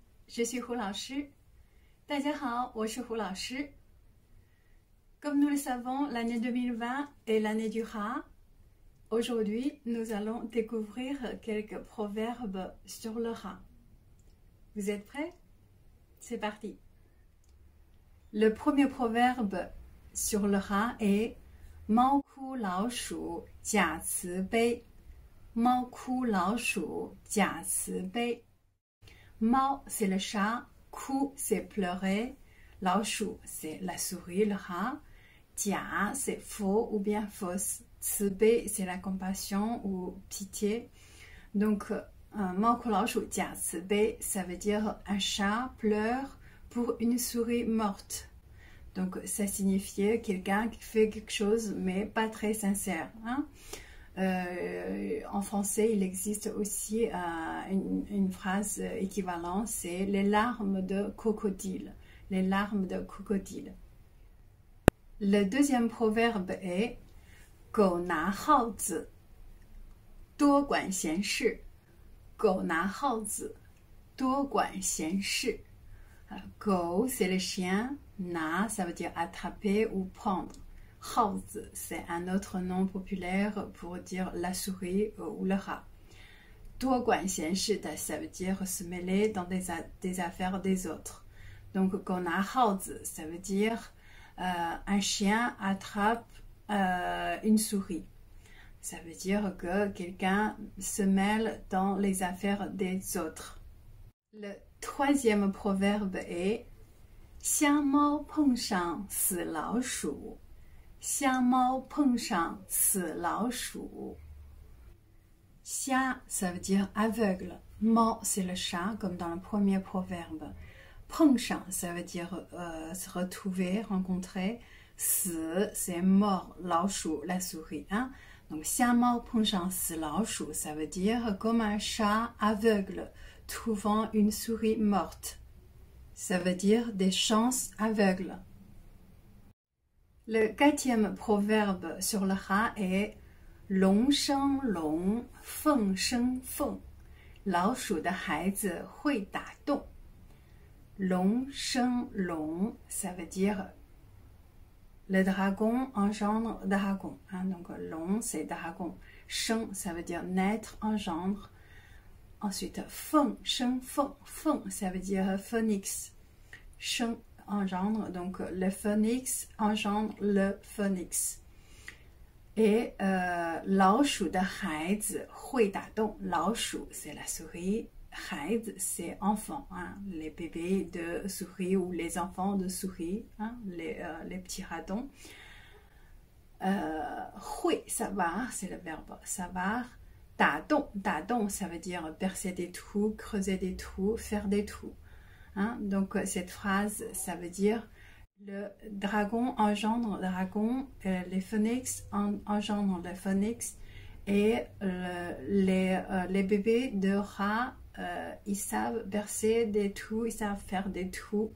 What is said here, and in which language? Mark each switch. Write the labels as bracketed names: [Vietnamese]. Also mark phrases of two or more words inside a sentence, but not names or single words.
[French] je suis Hu 老师。 [Chinese] 大家好，我是胡老师。 [French] Comme nous le savons, l'année 2020 est l'année du rat. Aujourd'hui, nous allons découvrir quelques proverbes sur le rat. Vous êtes prêts? C'est parti. Le premier proverbe sur le rat est [Chinese] 猫哭老鼠假慈悲。猫哭老鼠假慈悲。 [French] 猫, c'est le chat. Kou, c'est pleurer. 老鼠, c'est la souris, le rat. Jia, c'est faux ou bien fausse. Cibei, c'est la compassion ou pitié. Donc, [Chinese] 猫哭老鼠假慈悲, [French] ça veut dire un chat pleure pour une souris morte. Donc, ça signifie quelqu'un qui fait quelque chose, mais pas très sincère. Hein? En français, il existe aussi une phrase équivalente, c'est les larmes de crocodile. Les larmes de crocodile. Le deuxième proverbe est [Chinese] 狗拿耗子多管闲事。狗拿耗子多管闲事。Go, [French] c'est le chien. Na, ça veut dire attraper ou prendre. Haozi, c'est un autre nom populaire pour dire la souris ou le rat. [Chinese] 多管闲事, [French] ça veut dire se mêler dans des affaires des autres. Donc, [Chinese] 狗拿耗子, [French] ça veut dire un chien attrape une souris. Ça veut dire que quelqu'un se mêle dans les affaires des autres. Le troisième proverbe est [Chinese] 瞎猫碰上死老鼠。瞎猫碰上死老鼠。 [French] 瞎, ça veut dire aveugle. Mo, c'est le chat, comme dans le premier proverbe. 碰上, ça veut dire se retrouver, rencontrer. 死, c'est mort. 老鼠, la souris. Hein? Donc, [Chinese] 瞎猫碰上死老鼠, [French] ça veut dire comme un chat aveugle trouvant une souris morte. Ça veut dire des chances aveugles. Le quatrième proverbe sur le rat est [Chinese] 龙生龙，凤生凤，老鼠的孩子会打洞。龙生龙, [French] ça veut dire le dragon engendre dragon. Hein? Donc, long, c'est dragon. Sheng, ça veut dire naître, engendre. Ensuite, [Chinese] 凤，生，凤. [French] Feng, ça veut dire phoenix. Sheng, engendre, donc le phoenix engendre le phoenix. [Chinese] Et 老鼠的孩子会打洞。 [French] 老鼠, c'est la souris. 孩子, c'est enfant. Hein? Les bébés de souris ou les enfants de souris. Hein? Les petits ratons. 会, savoir, c'est le verbe savoir. 打洞, 打洞, ça veut dire percer des trous, creuser des trous, faire des trous. Hein? Donc, cette phrase, ça veut dire le dragon engendre le dragon, les phoenix engendrent le phoenix et les bébés de rats, ils savent bercer des trous, ils savent faire des trous.